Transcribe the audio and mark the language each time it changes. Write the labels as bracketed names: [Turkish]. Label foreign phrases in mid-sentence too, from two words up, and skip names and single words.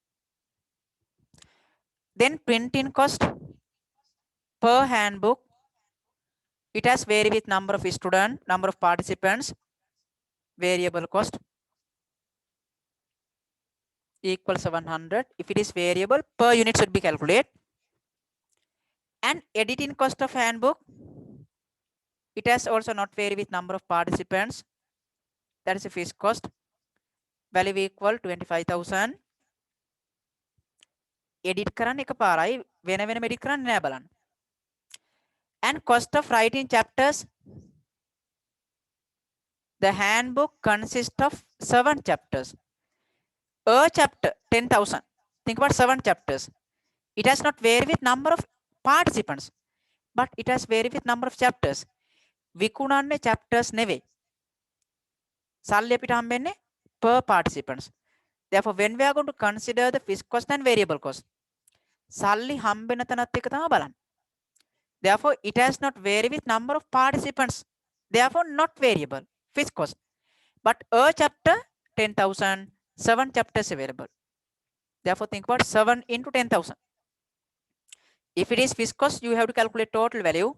[English] Then printing cost per handbook It has vary with number of students, number of participants, variable cost equals 100. If it is variable, per unit should be calculated. And editing cost of handbook, it has also not vary with number of participants. That is a fixed cost. Value equal 25,000. [Sinhala] Edit කරන්න එක පාරයි වෙන වෙනම edit කරන්න නෑ බලන්න. [English] And cost of writing chapters, the handbook consists of 7 chapters. A chapter 10,000. Think about 7 chapters. It has not vary with number of participants, but it has vary with number of chapters. [Sinhala] විකුණන්නේ chapters නෙවෙයි. සල්ලි අපිට හම්බෙන්නේ [English] per participants. Therefore, when we are going to consider the fixed cost and variable cost, [Sinhala] සල්ලි හම්බෙන තැනත් එක තමයි බලන්න. [English] Therefore, it has not vary with number of participants. Therefore, not variable fixed cost. But a chapter 10,000, 7 chapters available. Therefore, think about 7 into 10,000. If it is fixed cost, you have to calculate total value.